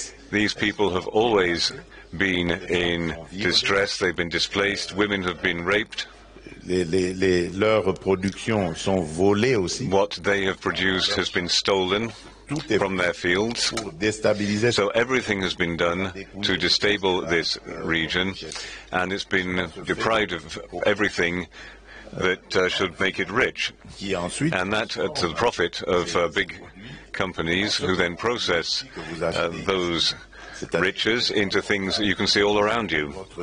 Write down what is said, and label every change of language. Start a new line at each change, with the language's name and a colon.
English: These people have always been in distress, they've been displaced, women have been raped.
French: leurs productions sont volées aussi.
English: What they have produced has been stolen from their fields. So everything has been done to destabilize this region, and it's been deprived of everything that should make it rich, and that to the profit of big companies who then process those riches into things that you can see all around you.